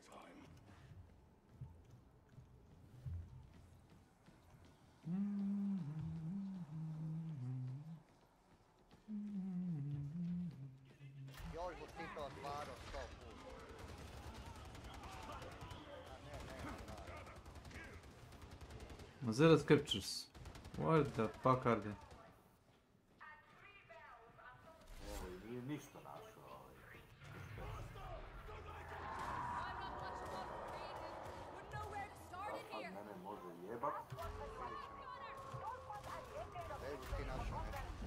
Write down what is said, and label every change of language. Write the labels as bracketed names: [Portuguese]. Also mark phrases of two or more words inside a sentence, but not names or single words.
[Croatian] Još bu ti to otvarao 100 puta. [English] Mozilla scriptures. What the fuck are they? [Croatian] Evo, nije ništa našao. Sad mene može jebat. Evo ti našao nešto.